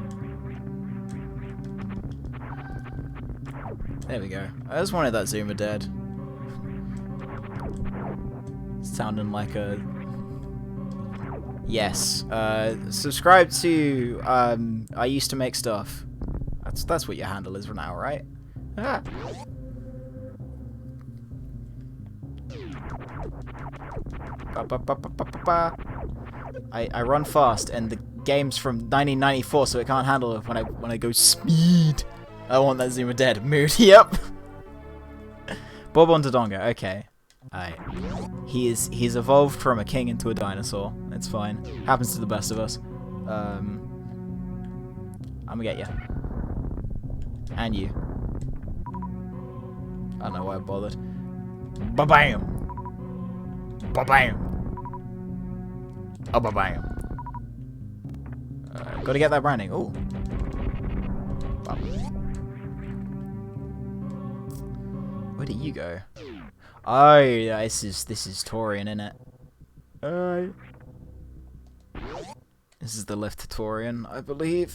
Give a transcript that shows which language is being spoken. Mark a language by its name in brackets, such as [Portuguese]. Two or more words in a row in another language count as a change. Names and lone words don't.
[English] There we go. I just wanted that Zoomer dead. Sounding like a... Yes. Subscribe to, I used to make stuff. That's what your handle is for now, right? Ah. Ba, ba, ba, ba, ba, ba, ba. I run fast, and the game's from 1994, so it can't handle it when I go speed. I want that Zoomer dead. Mood. Yep. Bob on Dodonga. Okay. Alright. He's evolved from a king into a dinosaur. It's fine. Happens to the best of us. I'm gonna get you. And you. I don't know why I bothered. Ba-bam! Ba-bam! Oh, ba-bam. Gotta get that branding. Ooh. Where did you go? Oh, yeah, this is Torian, innit? This is the lift to Torian, I believe.